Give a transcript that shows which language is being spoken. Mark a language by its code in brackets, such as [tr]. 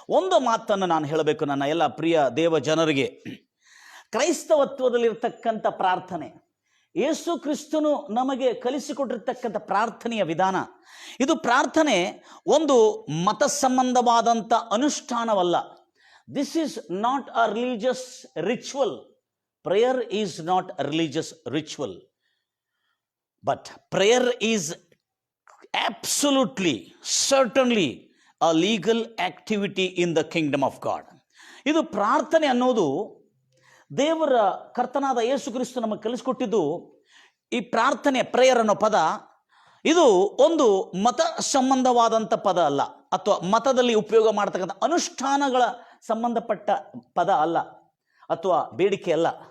[kn] ಒಂದು ಮಾತನ್ನು ನಾನು ಹೇಳಬೇಕು ನನ್ನ ಎಲ್ಲ ಪ್ರಿಯ ದೇವ ಜನರಿಗೆ. ಕ್ರೈಸ್ತವತ್ವದಲ್ಲಿರ್ತಕ್ಕಂಥ ಪ್ರಾರ್ಥನೆ, ಯೇಸು ಕ್ರಿಸ್ತನು ನಮಗೆ ಕಲಿಸಿಕೊಟ್ಟಿರ್ತಕ್ಕಂಥ ಪ್ರಾರ್ಥನೆಯ ವಿಧಾನ, ಇದು ಪ್ರಾರ್ಥನೆ ಒಂದು ಮತ ಸಂಬಂಧವಾದಂಥ ಅನುಷ್ಠಾನವಲ್ಲ. [en] This is not a religious ritual. Prayer is not a religious ritual, but prayer is absolutely, certainly a legal activity in the kingdom of God. [kn] ಇದು ಪ್ರಾರ್ಥನೆ ಅನ್ನೋದು ದೇವರ ಕರ್ತನಾದ ಯೇಸು ಕ್ರಿಸ್ತ ನಮಗೆ ಕಲಿಸಿಕೊಟ್ಟಿದ್ದು. ಈ ಪ್ರಾರ್ಥನೆ, ಪ್ರೇಯರ್ ಅನ್ನೋ ಪದ, ಇದು ಒಂದು ಮತ ಸಂಬಂಧವಾದಂಥ ಪದ ಅಲ್ಲ, ಅಥವಾ ಮತದಲ್ಲಿ ಉಪಯೋಗ ಮಾಡತಕ್ಕಂಥ ಅನುಷ್ಠಾನಗಳ ಸಂಬಂಧಪಟ್ಟ ಪದ ಅಲ್ಲ, ಅಥವಾ ಬೇಡಿಕೆ ಅಲ್ಲ.